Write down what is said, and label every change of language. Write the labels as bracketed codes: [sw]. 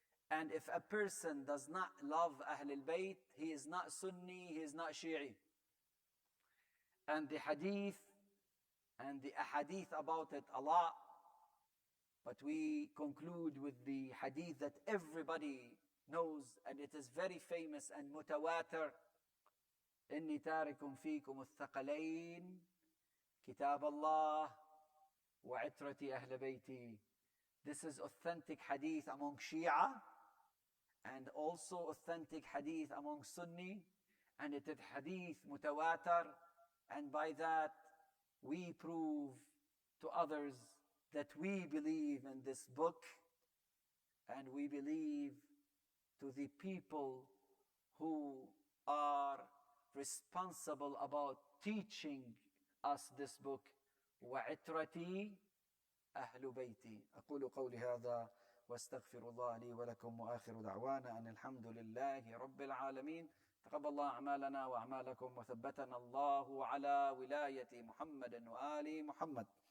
[en] And if a person does not love Ahl al-Bayt, he is not Sunni, he is not Shi'i. And the hadith and the ahadith about it a lot, but we conclude with the hadith that everybody knows, and it is very famous and mutawatir. [ar] إني تارك فيكم الثقلين كتاب الله وعترتي أهل بيتي. [en] This is authentic hadith among Shia and also authentic hadith among Sunni, and it is hadith mutawatir, and by that we prove to others that we believe in this book, and we believe to the people who are responsible about teaching us this book. [ar] وعترتي أهل بيتي. أقول قولي هذا واستغفر الله لي ولكم، وآخر دعوانا أن الحمد لله رب العالمين. تقبل الله أعمالنا وأعمالكم، وثبتنا الله على ولاية محمد وآل محمد.